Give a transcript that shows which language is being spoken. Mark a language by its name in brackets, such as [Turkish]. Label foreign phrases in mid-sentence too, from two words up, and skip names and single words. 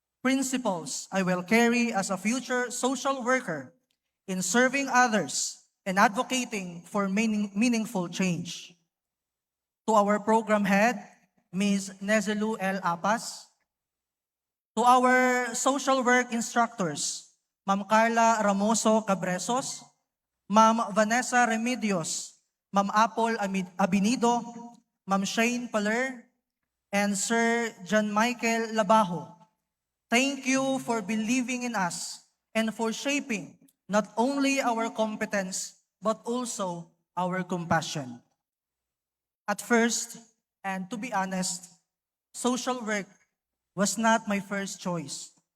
[English] principles I will carry as a future social worker in serving others and advocating for meaningful change. To our program head, Ms. Nezelu L. Apas. To our social work instructors, Ma'am Carla Ramoso Cabresos, Ma'am Vanessa Remedios, Ma'am Apple Abinido, Ma'am Shane Paler, and Sir John Michael Labajo. Thank you for believing in us and for shaping not only our competence, but also our compassion. At first, and to be honest, social work was not my first choice.